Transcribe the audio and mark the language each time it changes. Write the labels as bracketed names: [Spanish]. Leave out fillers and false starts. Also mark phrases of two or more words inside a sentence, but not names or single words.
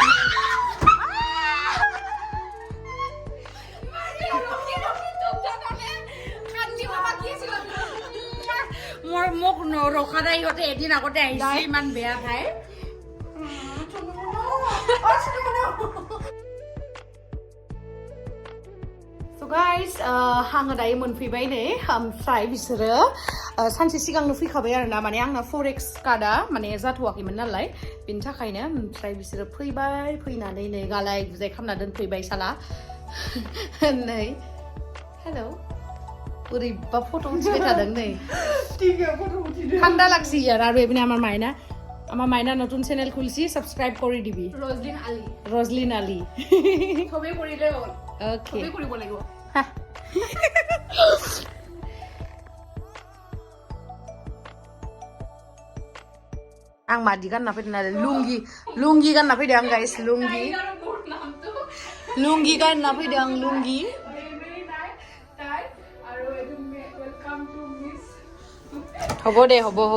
[Assamese] মোক ৰখা নাই ইহঁতে এদিন আগতে আহিছে ইমান বেয়া ঠাই [Bodo] गाइस आङो दायो मोनफैबाय नै ओमफ्राय बिसोरो सानसे सिगांनो फैखाबाय आरोना माने आंना फरेक्स कार्डआ माने जाथ'वाखैमोन नालाय बिनि थाखायनो ओमफ्राय बिसोरो फैनानै नै गालाय गुजाय खालामना दोनफैबाय साला नै हेलौ बोरैबा फट' उथिबाय थादों नै [Bangla] ঠাণ্ডা লাগছে ইয়ার আর এমনি আমার মাইনা নতুন চ্যানেল খুলছি সাবস্ক্রাইব করে দিবি [Bodo] রজলিন আলী [Assamese] ছবি কৰিলে হ'ল ওকে ছবি কৰিব লাগিব [Bodo] आं मादि गानना फैदों आरो लुंगि गानना फैदों आं गाइस लुंगि गानना फैदों आं लुंगि [Assamese] হ'ব দে হ'ব